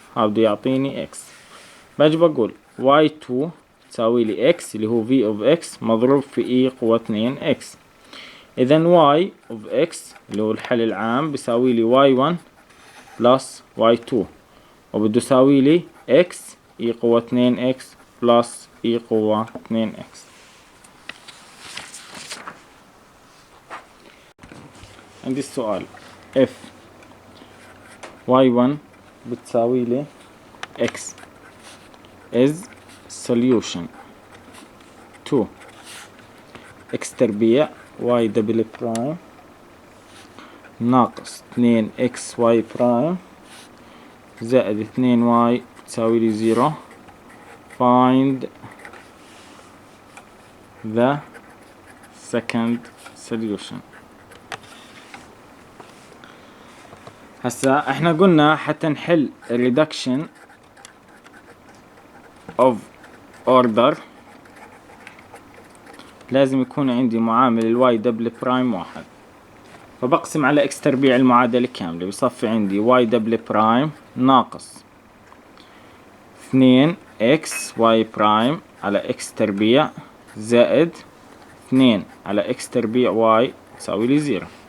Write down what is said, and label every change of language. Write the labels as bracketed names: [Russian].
[Arabic] هذا بده يعطيني x. باجي بقول y2 تساوي لي x اللي هو v of x مضروب في e قوة 2x. إذا y of x اللي هو الحل العام بيساوي لي [English] y1 plus y2، [Arabic] وبده يساوي لي x e قوة 2x plus e قوة 2x. [English] عندي السؤال if y1 [Arabic] بتساوي لي [English] x is solution to x تربيع y double prime ناقص 2x y prime زائد 2y تساوي لي 0. find the second solution. [Arabic] هسا احنا قلنا حتى نحل [English] reduction of order [Arabic] لازم يكون عندي معامل الواي دبل برايم واحد، فبقسم على اكس تربيع المعادلة كاملة، بصفي عندي واي دبل برايم ناقص 2 اكس واي برايم على اكس تربيع زائد 2 على اكس تربيع واي تساوي لي 0.